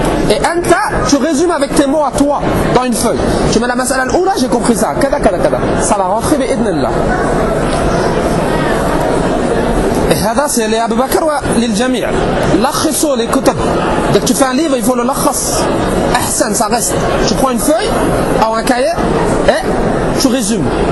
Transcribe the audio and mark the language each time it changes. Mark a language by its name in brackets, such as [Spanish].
[French] Et [Arabic] أنت [French] tu résumes avec tes mots à toi dans une feuille. Tu mets la [Arabic] مسألة الأولى [French] j'ai compris ça. [Arabic] كذا كذا كذا. [French] Ça va rentrer [Arabic] بإذن الله. [French] Et [Arabic] هذا [French] c'est [Arabic] لأبي بكر وللجميع. لخصوا الكتب. [French] Dès que tu fais un livre il faut le [Arabic] لخص. أحسن [French] ça reste. Tu prends une feuille ou un cahier et tu résumes.